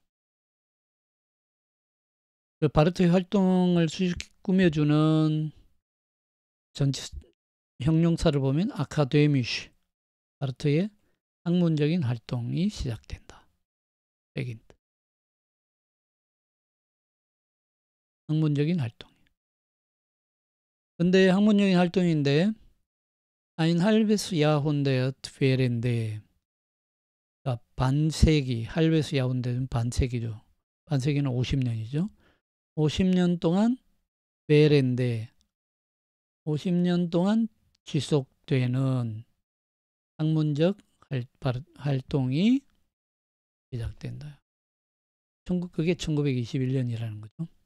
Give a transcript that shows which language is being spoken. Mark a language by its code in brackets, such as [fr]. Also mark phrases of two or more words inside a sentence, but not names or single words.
[ko] 그 바르트의 활동을 꾸며주는 전체 형용사를 보면 아카데미쉬, 바르트의 학문적인 활동이 시작된다. 학문적인 활동. 근데 학문적인 활동인데 [de] ein halbes Jahrhundert während [ko] 반세기, [de] halbes Jahrhundert [ko] 는 반세기죠. 반세기는 50년이죠. 50년 동안 während 50년 동안 지속되는 학문적 활동이 시작된다. 그게 1921년이라는 거죠.